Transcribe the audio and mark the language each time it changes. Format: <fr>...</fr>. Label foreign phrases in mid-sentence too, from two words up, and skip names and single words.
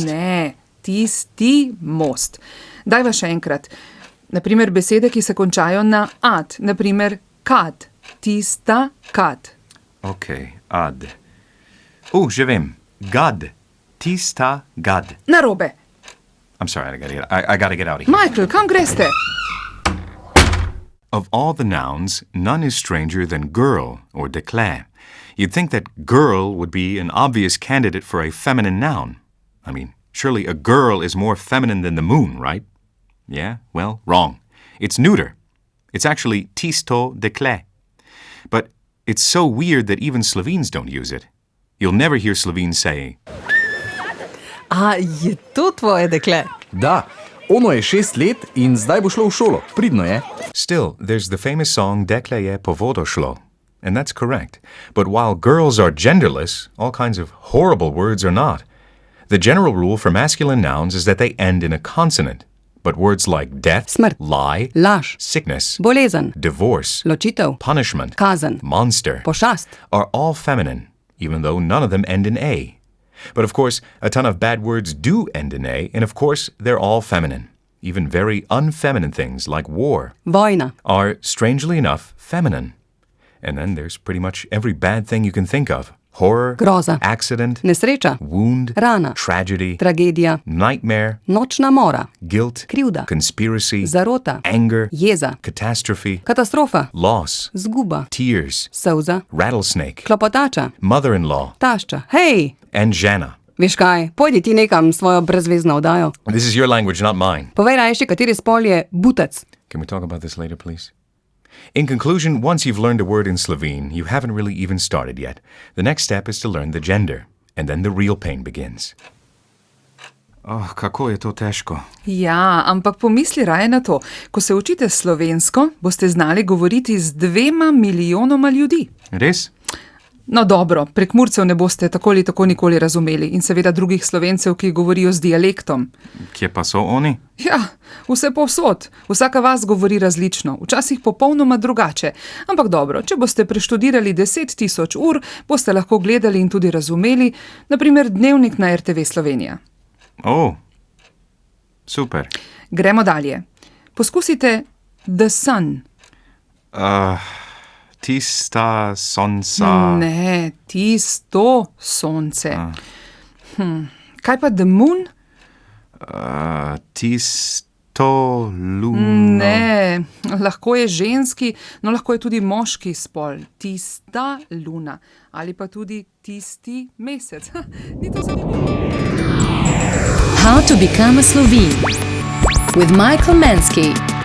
<sl>Ne, tisti most. Dajva še enkrat. Naprimer besede, ki se končajo na ad. Naprimer kad. Tista kad. Ok, ad. Že vem. Gad. Tista gad. Narobe.</sl> <en>I'm sorry, I gotta get out of here.</en> <sl>Michael, kam greste?</sl> <en>Of all the nouns, none is stranger than girl or dekle. You'd think that girl would be an obvious candidate for a feminine noun. I mean, surely a girl is more feminine than the moon, right? Yeah, well, wrong. It's neuter. It's actually</en> <sl>tisto dekle.</sl> <en>But it's so weird that even Slovenes don't use it. You'll never hear Slovenes say,</en> <sl>Je to tvoje dekle? Da, ono je 6 let in zdaj bo šlo v šolo. Pridno je.</sl> <en>Still, there's the famous song Dekle je po vodo šlo. And that's correct. But while girls are genderless, all kinds of horrible words are not. The general rule for masculine nouns is that they end in a consonant. But words like death,</en> <sl>Smrt,</sl> <en>lie,</en> <sl>laž,</sl> <en>sickness,</en> <sl>bolezen,</sl> <en>divorce,</en> <sl>ločitev,</sl> <en>punishment,</en> <sl>kazen,</sl> <en>monster,</en> <sl>pošast.</sl> <en>are all feminine, even though none of them end in A. But of course, a ton of bad words do end in A, and of course, they're all feminine. Even very unfeminine things like war</en> <sl>Vojna,</sl> <en>are, strangely enough, feminine. And then there's pretty much every bad thing you can think of. Horror,</en> <sl>groza,</sl> <en>accident,</en> <sl>nesreča,</sl> <en>wound,</en> <sl>rana,</sl> <en>tragedy,</en> <sl>tragedija,</sl> <en>nightmare,</en> <sl>nočna mora,</sl> <en>guilt,</en> <sl>krivda,</sl> <en>conspiracy,</en> <sl>zarota,</sl> <en>anger,</en> <sl>jeza,</sl> <en>catastrophe,</en> <sl>katastrofa,</sl> <en>loss,</en> <sl>zguba,</sl> <en>tears,</en> <sl>solza,</sl> <en>rattlesnake,</en> <sl>klopotača,</sl> <en>mother-in-law,</en> <sl>tašča. Hej,</sl> <en>and Jana.</en> <sl>veš kaj, pojdi ti nekam s svojo brezvezno oddajo.</sl> <en>This is your language, not mine.</en> <sl>Povej raje, kateri spol je butec.</sl> <en>Can we talk about this later, please? In conclusion, once you've learned a word in Slovene, you haven't really even started yet. The next step is to learn the gender, and then the real pain begins.</en> <sl>Kako je to težko. Ja, ampak pomisli raje na to. Ko se učite slovensko, boste znali govoriti z 2 milijonoma ljudi. Res? No dobro, prekmurcev ne boste tako ali tako nikoli razumeli in seveda drugih Slovencev, ki govorijo z dialektom. Kje pa so oni? Ja, vse povsod. Vsaka vas govori različno, včasih popolnoma drugače. Ampak dobro, če boste preštudirali 10.000 ur, boste lahko gledali in tudi razumeli, naprimer dnevnik na RTV Slovenija. Super. Gremo dalje. Poskusite</sl> <en>the sun.</en> <sl>Tista sonca. Ne, tisto sonce. Kaj pa</sl> <en>the moon?</en> <sl>Tisto luno. Ne, lahko je ženski, no lahko je tudi moški spol. Tista luna. Ali pa tudi tisti mesec. Ni to zanimivo?</sl> <en>How to become a Slovene with Michael Mansky.</en>